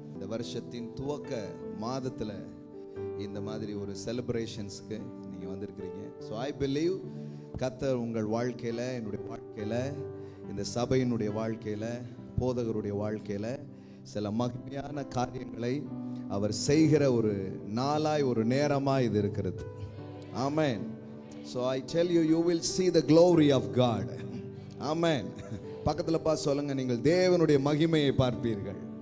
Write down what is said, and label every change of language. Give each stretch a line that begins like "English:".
Tamil: இந்த வருஷத்தின் துவக்க மாதத்தில் இந்த மாதிரி ஒரு செலிப்ரேஷன்ஸ்க்கு நீங்கள் வந்திருக்கிறீங்க.
English: so I believe
Tamil: கர்த்தர் உங்கள் வாழ்க்கையில், என்னுடைய வாழ்க்கையில், இந்த சபையினுடைய வாழ்க்கையில், போதகருடைய வாழ்க்கையில் சில மகிமையான காரியங்களை அவர் செய்கிற ஒரு நாளாய், ஒரு நேரமாய் இது இருக்கிறது. ஆமென்.
English: So I tell you, you will see the glory of God.
Tamil: ஆமென். பக்கத்துல பார்த்து சொல்லுங்க, நீங்கள் தேவனுடைய மகிமையை பார்ப்பீர்கள்.